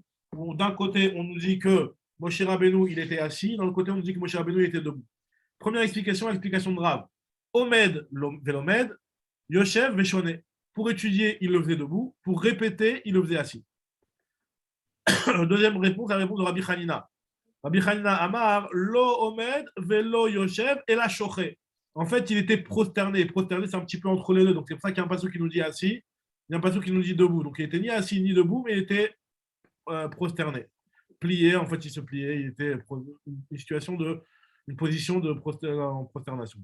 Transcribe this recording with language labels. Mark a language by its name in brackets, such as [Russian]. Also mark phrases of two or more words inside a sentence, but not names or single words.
[French] D'un côté, on nous dit que Moshe Rabbeinu, il était assis. D'un autre côté, on nous dit que Moshe Rabbeinu, il était debout. Première explication, explication de Rav. [Hebrew] עומד ולומד יושב ושונה. [French] Pour étudier, il le faisait debout. Pour répéter, il le faisait assis. Deuxième réponse, la réponse de Rabbi Hanina. [Hebrew] רבי חנינא אמר לא עומד ולא יושב [French] et la Shoche. En fait, il était prosterné. Prosterné, c'est un petit peu entre les deux. Donc, c'est pour ça qu'il y a un passage qui nous dit assis. Il y a un passage qui nous dit debout. Donc, il était ni assis ni debout, mais il était prosterné. Plié, en fait, il se pliait. Il était une situation de une position de prosternation.